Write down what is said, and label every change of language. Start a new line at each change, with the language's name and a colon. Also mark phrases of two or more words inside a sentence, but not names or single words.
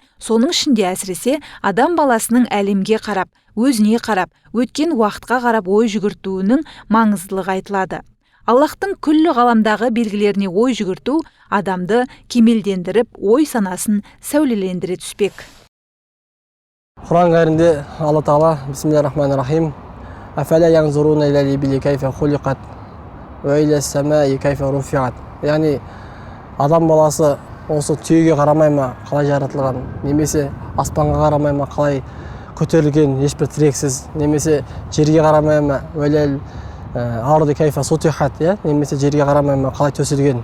Kazakh: Соның ішінде әсіресе адам баласының әлемге қарап, өзіне қарап, өткен уақытқа қарап ой жүгіртуінің маңыздылығы айтылады. Аллахтың күллі ғаламдағы белгілеріне ой жүгірту адамды кемелдендіріп, ой санасын сәулелендіре түспек. Құран кәрімде Алла тағала
Arabic: بسم الله الرحمن الرحيم أفلا ينظرون إلى الإبل كيف خلقت وإلى السماء كيف رفعت.
Kazakh: Яғни адам баласы осы түйеге қарамай ма қалай жаратылған, немесе аспанға қарамай ма қалай көтерілген, ешбір тірексіз, немесе жерге қарамай ма
Arabic: الأرض كيف سطحت,
Kazakh: немесе жерге қарамай ма қалай төселген.